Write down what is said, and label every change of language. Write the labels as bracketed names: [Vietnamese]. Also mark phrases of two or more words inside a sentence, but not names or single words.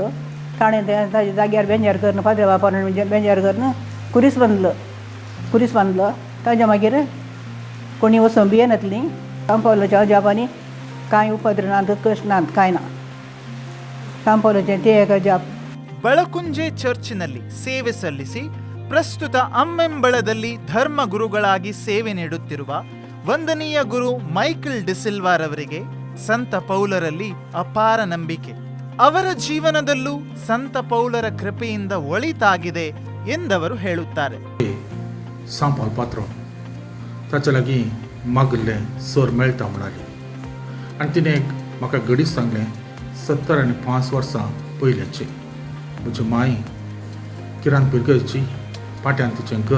[Konkani] ताणें ताजे जाग्यार बेंजार करून फादर बापान बेंजार करून कुरीस बांदलो. ताज्या मागीर कोणी वचोंक बी येनातलीं. सांपावलाच्या अजापांनी कांय उपद्र नात, कश्ट नात, कांय ना. सांपावलाचें ते एक अजाप. [Kannada] ಬಳಕುಂಜೆ ಚರ್ಚಿನಲ್ಲಿ ಸೇವೆ ಸಲ್ಲಿಸಿ ಪ್ರಸ್ತುತ ಅಮ್ಮೆಂಬಳದಲ್ಲಿ ಧರ್ಮ ಗುರುಗಳಾಗಿ ಸೇವೆ ನೀಡುತ್ತಿರುವ ವಂದನೀಯ ಗುರು ಮೈಕಲ್ ಡಿಸಿಲ್ವಾರವರಿಗೆ ಸಂತ ಪೌಲರಲ್ಲಿ ಅಪಾರ ನಂಬಿಕೆ. ಅವರ ಜೀವನದಲ್ಲೂ ಸಂತ ಪೌಲರ ಕೃಪೆಯಿಂದ ಒಳಿತಾಗಿದೆ ಎಂದವರು ಹೇಳುತ್ತಾರೆ. [Konkani] सांपावल पात्रो ताचे लागीं मागल्लें सोर मेळटा म्हणाली आनी तिणें म्हाका घडीच सांगलें 75 वर्सां पयलेंची. म्हजी माय किरान पिरगयची पाट्यान तिचें घर.